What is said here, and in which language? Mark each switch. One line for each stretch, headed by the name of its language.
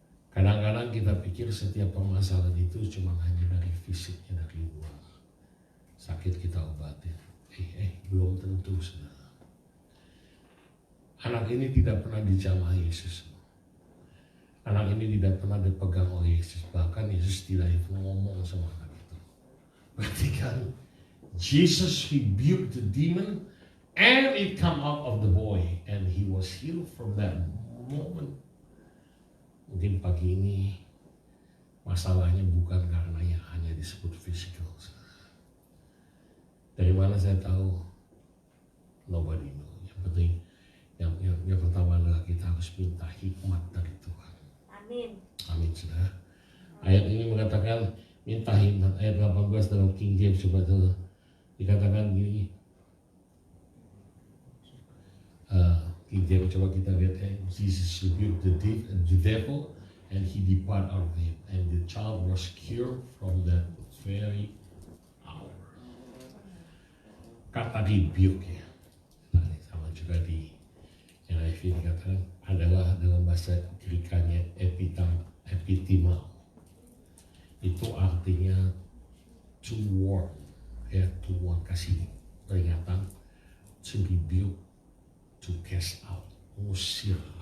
Indonesian: Kadang-kadang kita pikir setiap permasalahan itu cuma hanya dari fisiknya, dari luar. Sakit kita obatin. Belum tentu, saudara. Anak ini tidak pernah dijamah Yesus. Anak ini tidak pernah dipegang oleh Yesus. Bahkan Yesus tidak ngomong sama anak itu. Perhatikan,
English: Jesus rebuked the demon and it come out of the boy and he was healed from that moment.
Indonesian: Mungkin pagi ini masalahnya bukan karena yang hanya disebut physical. Dari mana saya tahu?
English: Nobody know.
Indonesian: Yang penting yang pertama adalah kita harus minta hikmat dari Tuhan. Amin. Amin, saudara. Ayat ini mengatakan minta hikmat. Ayat 18 dalam King James coba tuh dikatakan gini. King James coba kita lihat.
English: Jesus rebuked the devil and he departed out of him, and the child was cured from that very hour.
Indonesian: Kata rebuke ya. Nah, sama juga di NIV dikatakan adalah dalam bahasa Grekanya epitimao. Itu artinya
English: to warn, ya, to warn,
Indonesian: kasih peringatan,
English: to rebuke, to cast out,
Indonesian: mengusir.